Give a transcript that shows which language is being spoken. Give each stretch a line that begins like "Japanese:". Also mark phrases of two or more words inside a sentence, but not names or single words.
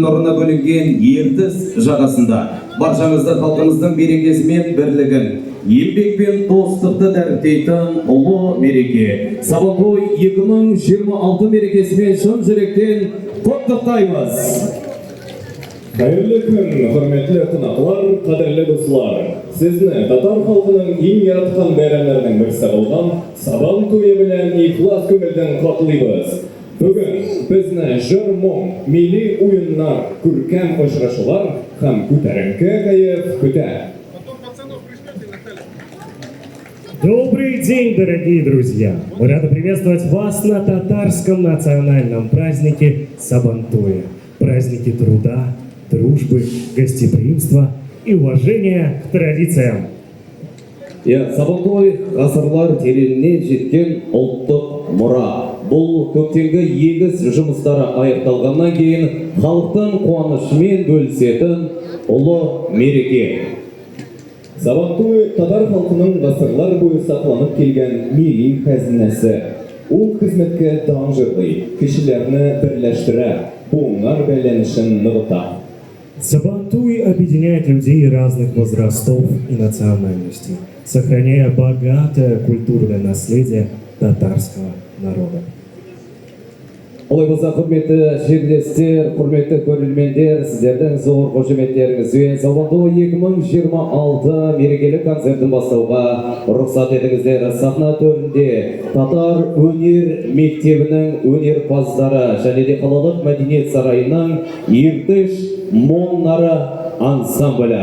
Kazakh: нұрына бөлінген ертіс жағасында баршаңызды халқымыздың берекесі мен бірлігін, еңбек пен достықты дәріптейтін ұлы мереке Сабантуй 2026 мерекесімен шын жүректен құттықтаймыз. Қайырлы күн, құрметті қонақтар, қадірлі достар.
Tatar: Сізні татар халқының ең яратқан байрамдарының бірісі болған Сабантуй белән ихлас көңілден құттықтаймыз. Бүгін бізді жыр мұң, милли ойындар, күркәм очрашулар һәм күтәренке кайф көтә.
Russian: Добрый день, дорогие друзья! Мы рады приветствовать вас на татарском национальном празднике Сабантуя. Празднике труда, дружбы, гостеприимства и уважения к традициям.
Kazakh: Сабантуй ғасырлар тереңіне жеткен ұлттық мұра. Бұл көктемгі егіс жұмыстары аяқталғаннан кейін халықтың қуанышымен бөлісетін ұлы мереке.
Tatar: Сабантуй татар халқының ғасырлар бойы сақланып келген милли хәзінәсе. Ул хезмәткә дан жырлый, кешеләрне берләштерә, буыннар бәйләнешен ныгыта.
Russian: Сабантуй объединяет людей разных возрастов и национальностей, сохраняя богатое культурное наследие татарского народа.
Kazakh: Олай болса, құрметті жерлестер, құрметті көрермендер, сіздердің зор қошеметтеріңізбен Сабантуй 2026 мерекелік концертін бастауға рұқсат етіңіздер. Сахна төрінде татар өнер мектебінің өнерпаздары және де қалалық мәдениет сарайының ертіш моннары ансамблі.